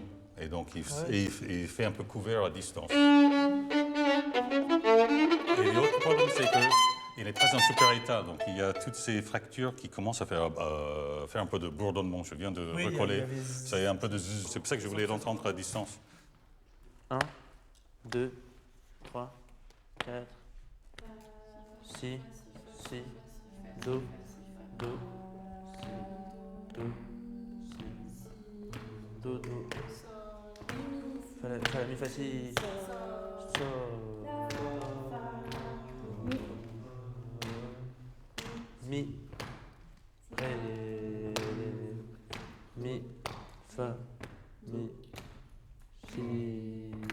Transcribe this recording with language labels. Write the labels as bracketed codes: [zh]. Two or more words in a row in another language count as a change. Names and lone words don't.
[fr] Et donc, il fait un peu couvert à distance. Et l'autre problème, c'est qu'il n'est pas en super état. Donc, il y a toutes ces fractures qui commencent à faire un peu de bourdonnement. Je viens de recoller. C'est pour ça que je voulais l'entendre à distance. 1, 2, 3, 4, si, do, si, do, fa, mi, fa, si, sol, mi, ré, mi, fa, mi, si.